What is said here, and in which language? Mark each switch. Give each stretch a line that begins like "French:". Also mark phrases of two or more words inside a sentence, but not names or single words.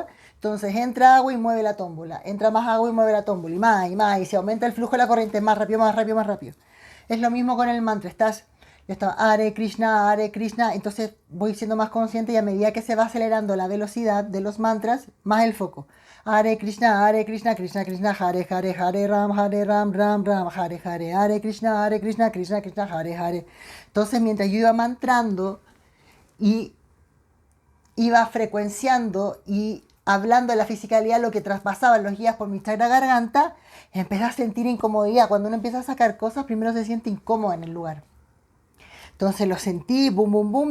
Spanish: Entonces entra agua y mueve la tómbola, entra más agua y mueve la tómbola, y más, y se aumenta el flujo de la corriente más rápido, más rápido, más rápido. Es lo mismo con el mantra, está
Sanskrit: Hare Krishna,
Spanish: entonces voy siendo más consciente y a medida que se va acelerando la velocidad de los mantras, más el foco.
Sanskrit: Hare Krishna, Krishna Krishna, Hare Ram, Ram Ram, Hare Krishna, Krishna Krishna, Hare Hare.
Spanish: Entonces mientras yo iba mantrando y iba frecuenciando y hablando de la fisicalidad, lo que traspasaban los guías por mi chakra garganta, empecé a sentir incomodidad. Cuando uno empieza a sacar cosas, primero se siente incómodo en el lugar. Entonces lo sentí, boom, boom, boom.